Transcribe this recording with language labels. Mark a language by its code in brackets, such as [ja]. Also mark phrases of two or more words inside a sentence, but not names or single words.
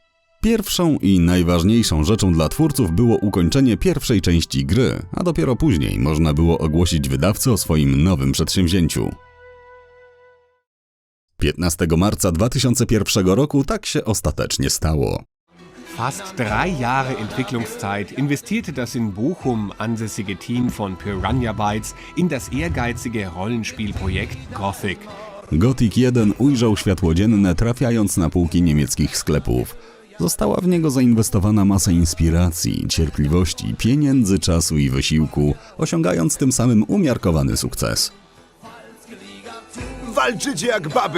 [pl] Pierwszą i najważniejszą rzeczą dla twórców było ukończenie pierwszej części gry, a dopiero później można było ogłosić wydawcy o swoim nowym przedsięwzięciu. 15 marca 2001 roku tak się ostatecznie stało. [de] Fast 3 Jahre Entwicklungszeit investierte das in Bochum ansässige Team von Piranha Bytes in das ehrgeizige Rollenspielprojekt Gothic. [pl] Gothic 1 ujrzał światło dzienne, trafiając na półki niemieckich sklepów. Została w niego zainwestowana masa inspiracji, cierpliwości, pieniędzy, czasu i wysiłku, osiągając tym samym umiarkowany sukces. Walczycie jak baby!